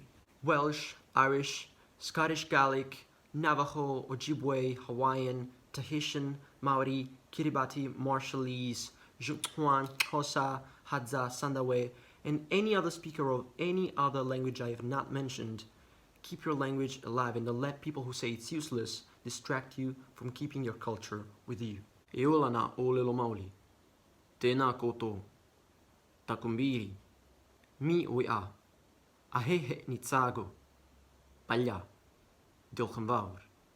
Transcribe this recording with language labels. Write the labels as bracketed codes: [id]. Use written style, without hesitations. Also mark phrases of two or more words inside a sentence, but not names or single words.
[en] Welsh, Irish, Scottish Gaelic, Navajo, Ojibwe, Hawaiian, Tahitian, Maori, Kiribati, Marshallese, Jutuan, Xhosa, Hadza, Sandawe, and any other speaker of any other language I have not mentioned. Keep your language alive and don't let people who say it's useless distract you from keeping your culture with you. [haw] E olana olelo mauli. [mi] Tēnā koutou. Takumbiri. Mi oia. Ahehe ni tsago. Palha. [cy] Diolch yn fawr.